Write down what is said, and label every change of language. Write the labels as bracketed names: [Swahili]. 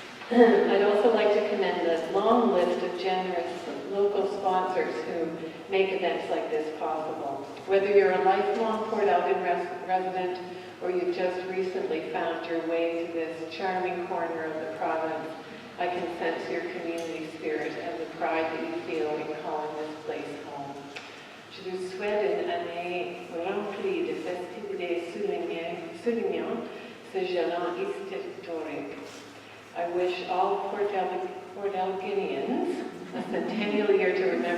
[English] I'd also like to commend the long list of generous local sponsors who make events like this possible. Whether you're a lifelong Port Elgin resident or you've just recently found your way to this charming corner of the province, I can sense your community spirit and the pride that you feel in calling this place home. [French] Je vous souhaite une année remplie de festivités soulignant ce jalon historique. [English] I wish all Port Elginians a centennial year to